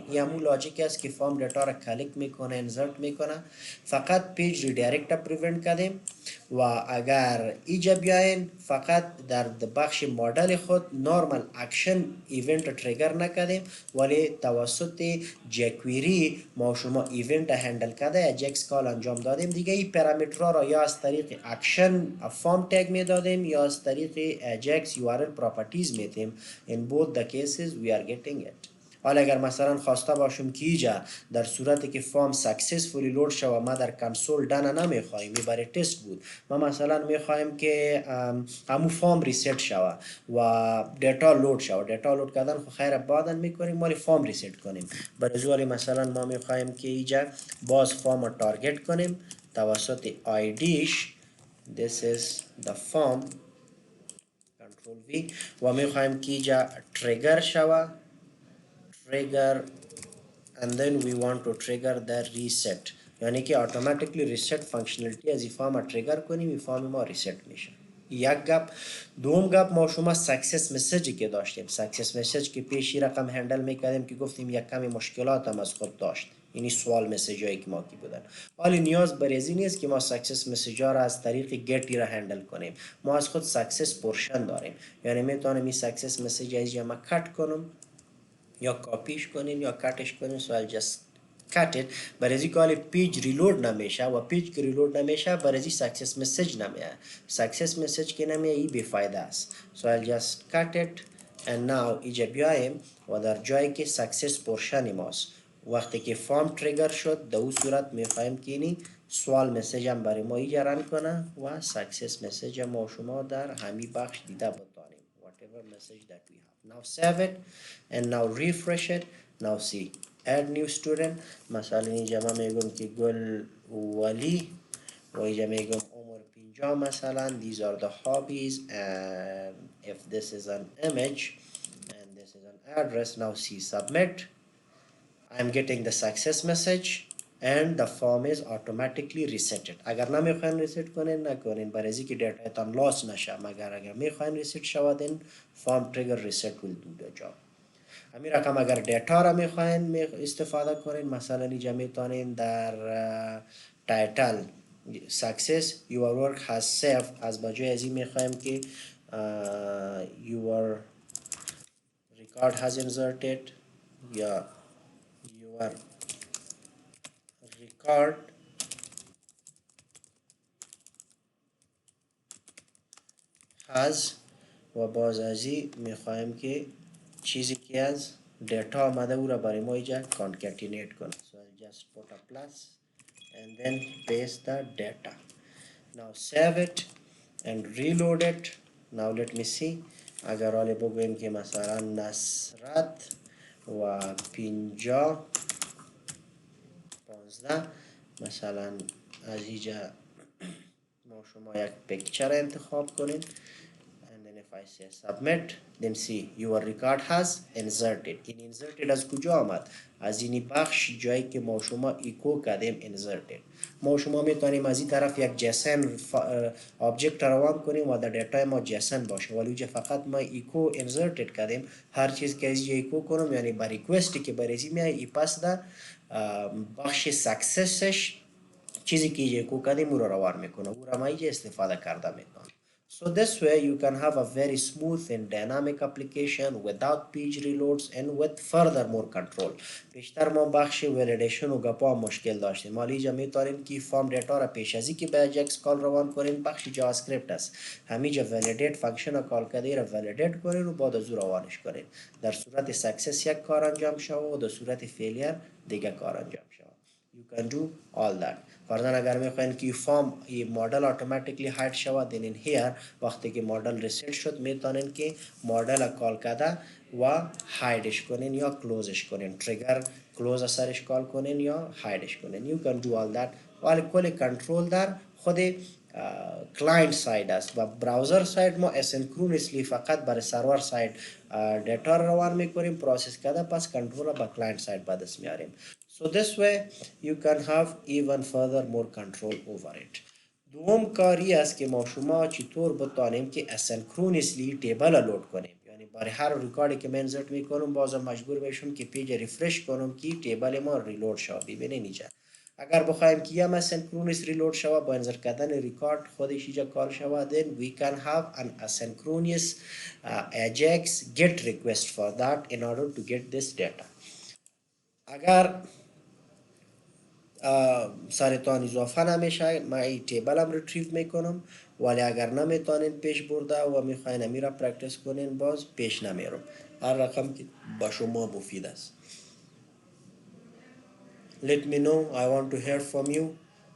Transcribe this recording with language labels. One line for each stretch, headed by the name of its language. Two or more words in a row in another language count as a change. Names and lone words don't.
Persian: این همون لاجیک است که
English: form data
Persian: را کلیک میکنه انسرت میکنه فقط
English: page redirect prevent
Persian: کردیم و اگر اینجا بیاین فقط در بخش مدل خود
English: normal action event trigger
Persian: نکردیم ولی توسط جکویری ما شما
English: event handle
Persian: کرده
English: AJAX call
Persian: انجام دادیم. دیگه این پارامترها را یا از طریق
English: action form tag
Persian: می دادیم یا از طریق
English: AJAX URL properties
Persian: میتیم.
English: in both the cases we are getting it.
Persian: حالا اگر مثلا خواسته باشم که اینجا در صورتی که
English: form successfully load
Persian: شود ما در کنسول دانه نمیخوایم این برای تست بود ما مثلا میخوایم که همون فارم ریست شود و دیتا لود شود.
English: data load
Persian: کردن خو خیر بعدن میکنیم ولی فارم ریست کنیم. برای زوری مثلا ما میخوایم که اینجا باز فارم رو تارگت کنیم توسط آیدیش
English: this is the form control V
Persian: و میخوایم که اینجا تریگر شود
English: trigger and then we want to trigger the reset
Persian: یعنی که
English: automatically reset functionality
Persian: از این فارم تریگر کنیم این فارم ما reset میشه. یک گپ. دوم گپ ما شما
English: success message
Persian: که داشتیم
English: success message
Persian: که پیشی رقم هندل میکردیم که گفتیم یک کمی مشکلات هم از خود داشت یعنی سوال مسیج هایی که ما کی بودن ولی نیاز بر ازی نیست که ما
English: success messages
Persian: را از طریق گتی را هندل کنیم. ما از خود
English: success portion
Persian: داریم یعنی میتونم این
English: success message
Persian: از ما کات کنم یا کاپیش کنین یا کاتش کنین.
English: so I'll just cut it.
Persian: برای ازی که
English: page reload
Persian: نمیشه و پیج که ریلود نمیشه برای ازی
English: success message
Persian: نمیه.
English: success message
Persian: که نمیه ای بیفایده است.
English: so I'll just cut it and now
Persian: اینجا بیایم و در جایی که
English: success portion
Persian: ماست وقتی که فارم تریگر شد در اون صورت میخوایم که اینی سوال مسیج هم برای ما اینجا رن کنه و
English: success message
Persian: ما شما در همین بخش دیده بتانیم
English: whatever message that we have. Now save it and now refresh it. Now see add new student
Persian: مثلا اینجا ما میگم که گل ولی و اینجا میگم عمر اینجا مثلا
English: these are the hobbies and if this is an image and this is an address. Now see submit. I'm getting the success message and the form is automatically resetted.
Persian: اگر نمیخواین ریست کنین نکنین برای اینکه دیتا تان لاس نشه، مگر اگر میخواین ریست شود این
English: form trigger reset will do the job.
Persian: همین رقم اگر دیتا را میخواین استفاده کنین، مثلا اینجا میتونین در تایتل
English: success your work has saved
Persian: از بجای از این میخوایم که
English: your record has inserted
Persian: یا
English: your record has
Persian: و باز از این میخوایم که چیزی که از دیتا آمده او را برای ما اینجا concatenate کنه.
English: So I'll just put a plus and then paste the data. Now save it and reload it. Now let me see.
Persian: اگر حالا بگویم که مثلا نصرت و 50 15 مثلا از اینجا ما شما یک پیکچر انتخاب کنید
English: and then if I say submit then see your record has inserted.
Persian: این inserted از کجا آمد؟ از این بخش جایی که ما شما ایکو کردیم inserted. ما شما میتونیم از این طرف یک
English: JSON object
Persian: روان کنیم و در دیتا ما جیسن باشه، ولی اینجا فقط ما ایکو inserted کردیم. هر چیز که از اینجا ایکو کنم یعنی با ریکوستی که برای میای ای پس در بخش سکسسش چیزی که ایکو کردیم او رو روان میکنه، او را ما اینجا استفاده کرده میتونم.
English: So this way you can have a very smooth and dynamic application without page reloads and with further more control.
Persian: بیشتر ما بخش validation و گپا مشکل داشتیم. حالا اینجا میتونیم که فرم دیتا را پیش ازی که به
English: AJAX call
Persian: روان کنیم بخش
English: JavaScript
Persian: است. همینجا
English: validate function
Persian: را کال کرده را validate کنین و بعد از او روانش کنین. در صورت success یک کار انجام شود و در صورت failure دیگه کار انجام شود.
English: You can do all that.
Persian: فرضاً اگر میخواین که
English: form modal
Persian: اتوماتیکلی هاید شود
English: then in here
Persian: وقتی که مدل ریست شد میتونین که مدل کال کرده و هایدش کنین یا کلوزش کنین،
English: trigger close
Persian: سرش کال کنین یا هایدش کنین.
English: You can do all that.
Persian: ولی کل کنترل در خود
English: client side
Persian: است و
English: browser side
Persian: ما اسینکرونسلی فقط برای
English: server side
Persian: دیتا روان میکنیم پروسس کرده، پس کنترل با
English: client side
Persian: به دست میاریم.
English: So this way you can have even further more control over it.
Persian: دوم کاری است که ما شما چطور بتانیم که اسینکرونسلی
English: table load
Persian: کنیم، یعنی برای هر ریکاردی که من انسرت میکنم بازم مجبور بشم که پیج ریفرش کنم که تیبل ما ریلود شود. ببینید اینجا اگر بخوایم که هم اسینکرونس ریلود شود با انسرت کردن ریکارد خودش اینجا کار شود
English: then we can have an asynchronous AJAX get request for that in order to get this data.
Persian: اگر سرتان اضافه نمیشه من این تیبل هم ریتریو میکنم، ولی اگر نمیتونین پیش برده و میخواین امیرا پرکتس کنین باز پیش نمیرم. هر رقم که با شما مفید است.
English: Let me know. I want to hear from you.